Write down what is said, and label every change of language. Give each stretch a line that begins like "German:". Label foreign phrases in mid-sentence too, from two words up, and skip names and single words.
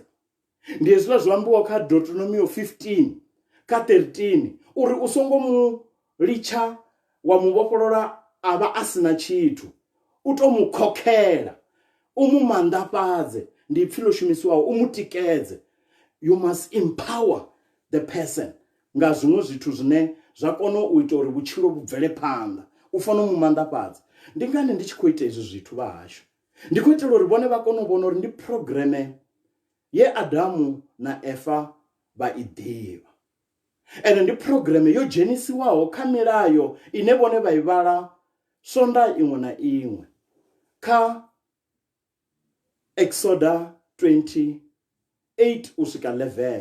Venda: Ndi hezwiḽa zwo ambiwa kha Deuteronomy 15 kha 13 uri u songo mu litsha wa mu vhofholola a vha a sina tshithu, u to mu khokhela, u mu manḓafhadze. Ndi ipfhi ḽo shumisiwaho u mu tikedze.
English: You must empower the person
Venda: nga zwiṅwe zwithu zwine zwa kona u ita uri vhutshilo vhu bvele phanḓa. U fanela u mu manḓafhadza. Ndi ngani ndi tshi khou ita izwi zwithu vha hashu? Ndi khou itela uri vhone vha kone u vhona uri ndi programe ye Adamu na Eva vha i ḓivha, ende ndi programe yo dzhenisiwaho kha milayo ine vhone vha i vhala sonda iṅwe na iṅwe kha Exodus 28 u swika 11.